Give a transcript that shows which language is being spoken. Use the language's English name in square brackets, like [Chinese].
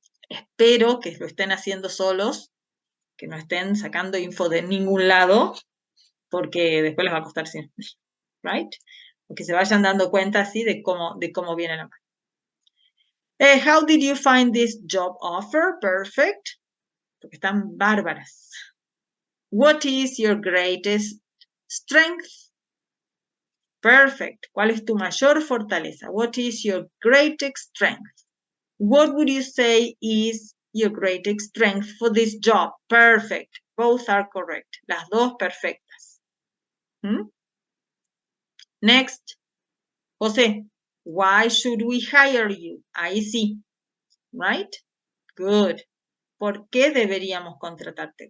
[Spanish] Espero que lo estén haciendo solos, que no estén sacando info de ningún lado, porque después les va a costar siempre. [English] Right? [Spanish] Porque se vayan dando cuenta así de cómo viene la mano. [English] How did you find this job offer? Perfect. [Spanish] Porque están bárbaras. [English] What is your greatest strength? Perfect. [Spanish] ¿Cuál es tu mayor fortaleza? [English] What is your greatest strength? What would you say is your greatest strength for this job? Perfect. Both are correct. [Spanish] Las dos perfectas. [English] ¿Mm? Next. José, why should we hire you? [Spanish] Ahí sí. [English] Right? Good. [Spanish] ¿Por qué deberíamos contratarte?